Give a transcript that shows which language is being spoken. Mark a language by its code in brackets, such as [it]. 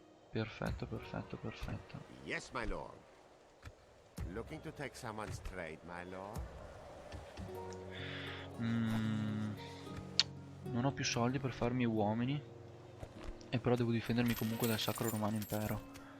[it] Perfetto, perfetto, perfetto. [en] Yes, my lord. Looking to take someone's trade, my lord. [it] Non ho più soldi per farmi uomini. E però devo difendermi comunque dal Sacro Romano Impero.